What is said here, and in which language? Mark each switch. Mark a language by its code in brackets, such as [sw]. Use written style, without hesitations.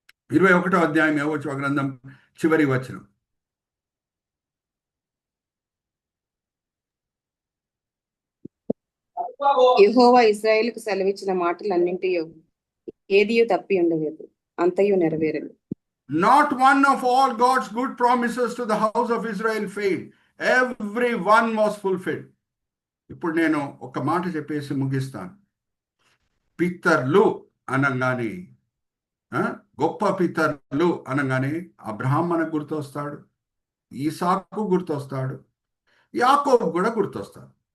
[te] 21వ అధ్యాయం యెహోషువ గ్రంథం చివరి వచనం. యెహోవా ఇశ్రాయేలుకు సెలవిచ్చిన మాటలన్నింటియో ఏదియో తప్పి ఉండలేదు, అంతయు నెరవేరదు. [en] Not one of all God's good promises to the house of Israel failed. Every one was fulfilled. [te] ఇప్పుడు నేను ఒక మాట చెప్పేసి ముగిస్తాను. పితరులు అనగానే, గొప్ప పితరులు అనగానే అబ్రహాం మనకు గుర్తొస్తాడు, ఈసాకు గుర్తొస్తాడు, యాకోబు కూడా గుర్తొస్తాడు.